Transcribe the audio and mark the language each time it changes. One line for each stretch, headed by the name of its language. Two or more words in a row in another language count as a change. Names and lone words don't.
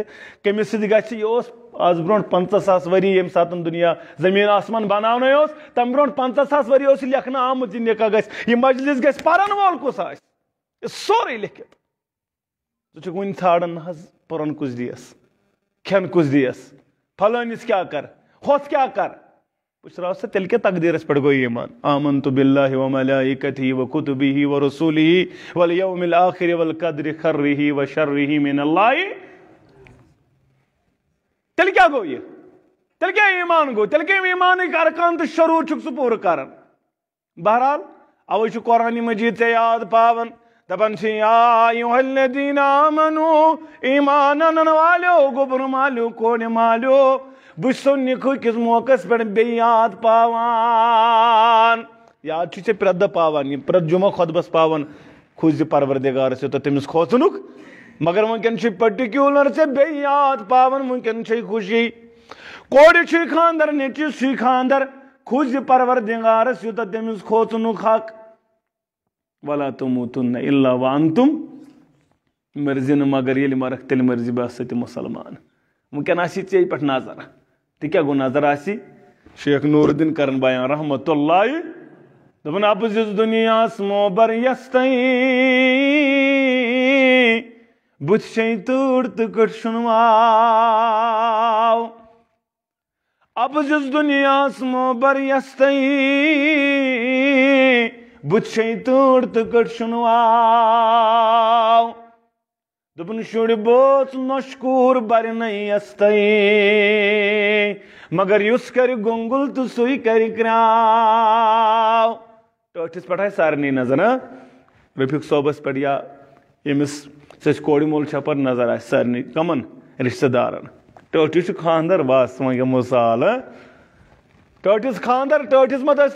Kashmiri: کٔمِس سۭتۍ گژھِ یہِ اوس آز برونٛٹھ 50,000 ؤری ییٚمہِ ساتہٕ دُنیا زٔمیٖن آسمان بناونٕے اوس تمہِ برونٛٹھ 50,000 ؤری اوس یہِ لیکھنہٕ آمُت یہِ نکاح گژھِ یہِ مجلس گژھِ پرن وول کُس آسہِ یہِ سورُے لیکھِتھ ژٕ چھُکھ وُنہِ ژھانڈان نہ حظ پرن کُس دِیس کھٮ۪ن کُس دِیس پھلٲنِس کیاہ کر ہۄتھ کیاہ کر پُشراو سا تیٚلہِ کیاہ تقدیٖرس پٮ۪ٹھ گوٚو ایٖمان
Arabic: آمنتُ باللہِ وملائکتہِ وکتبہِ ورسوٗلہِ والیومِ الآخِرِ والقدرِ خیرِہ وشرِہ من اللہ
Kashmiri: تیٚلہِ کیاہ گوٚو یہِ تیٚلہِ کیاہ ایٖمان گوٚو تیٚلہِ کٔمۍ ایٖمانٕکۍ ارکان تہٕ شروٗع چھُکھ ژٕ پوٗرٕ کران بہرحال اوے چھُ قرآنِ مجیٖد ژےٚ یاد پاوان دپان چھِ
Arabic: یا ایُہا الذیٖنَ آمنوٗ
Kashmiri: ایٖمان انن والیو گوٚبُر مالیو کونہِ مالیو بہٕ چھُسو نِکہٕ کِس موقعس پٮ۪ٹھ بیٚیہِ یاد پاوان یاد چھُے ژےٚ پرٛٮ۪تھ دۄہ پاوان یہِ پرٛٮ۪تھ جُمعہ خۄطبس پاوان کھوٗژِ پروردگارس یوٗتاہ تٔمِس کھوژنُک مگر وٕنکیٚن چھُے پٔٹِکیوٗلر ژےٚ بیٚیہِ یاد پاوان وٕنکیٚن چھے خوشی کورِ چھُے خانٛدر نیٚچوِس چھُے خانٛدر کھوٗژِ پروردگارس یوٗتاہ تٔمِس کھوژنُک حق
Arabic: ولا تموٗتُنَّ اِلّا وانتُم
Kashmiri: مرزِ نہٕ مگر ییٚلہِ مرکھ تیٚلہِ مرزِ بہٕ ہسا تہِ مُسلمان وٕنکیٚن آسی ژےٚ پٮ۪ٹھ نظر تہِ کیاہ گوٚو نظر آسی شیخ نوٗر الدیٖن کرن بیان
Arabic: رحمتُ اللہ
Kashmiri: دوٚپُن اپزِس دُنیاہس موبر یس تانۍ بُتھِ چھے تۭر تہٕ کٔٹھۍ شُنواو اپزِس دُنیاہس موبر یس تانۍ بُتھِ چھے تۭر تہٕ کٔٹھۍ شُنواو دپن شُر بوژ نوشکور برنے یستے مگر یس کر گونگل تو سُے کر کراو ٹٲٹھِس پٮ۪ٹھ آسہِ سارنٕے نظر رفیق صٲبس پٮ۪ٹھ یا ییٚمِس سٕژ کورِ مول چھپر نظر آسہِ سارنٕے کمن رشتہٕ دارن ٹٲٹھِس چھُ خانٛدر بس وۄنۍ گٔے مثال ٹٲٹھِس خانٛدر ٹٲٹھِس مت ٲسۍ